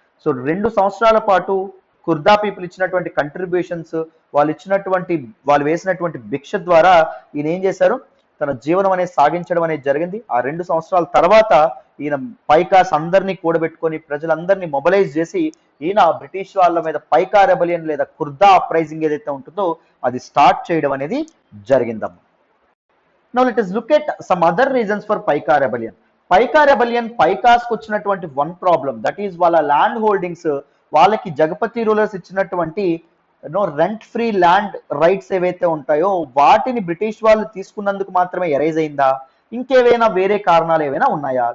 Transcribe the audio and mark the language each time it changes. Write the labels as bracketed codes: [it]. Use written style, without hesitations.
[te] So 2 సంవత్సరాల పాటు Khurda people ఇచ్చినటువంటి కంట్రిబ్యూషన్స్, వాళ్ళు వేసినటువంటి భిక్ష ద్వారా ఈయన ఏం చేశారు, తన జీవనం అనేది సాగించడం అనేది జరిగింది. ఆ 2 సంవత్సరాల తర్వాత ఈయన పైకాస్ అందరినీ కూడబెట్టుకొని ప్రజలందరినీ మొబిలైజ్ చేసి ఈయన బ్రిటిష్ వాళ్ళ మీద పైకా రెబలియన్ లేదా కుర్దా అప్రైజింగ్ ఏదైతే ఉంటుందో అది స్టార్ట్ చేయడం అనేది జరిగిందమ్మా. [en] Now let us look at some other reasons for Paika rebellion. [te] పైకా rebellion పైకాస్కి వచ్చినటువంటి వన్ ప్రాబ్లం, దట్ ఈస్ వాళ్ళ ల్యాండ్ హోల్డింగ్స్, వాళ్ళకి జగపతి రూలర్స్ ఇచ్చినటువంటి రెంట్ ఫ్రీ ల్యాండ్ రైట్స్ ఏవైతే ఉంటాయో వాటిని బ్రిటిష్ వాళ్ళు తీసుకున్నందుకు మాత్రమే ఎరైజ్ అయిందా, ఇంకేవైనా వేరే కారణాలు ఏవైనా ఉన్నాయా?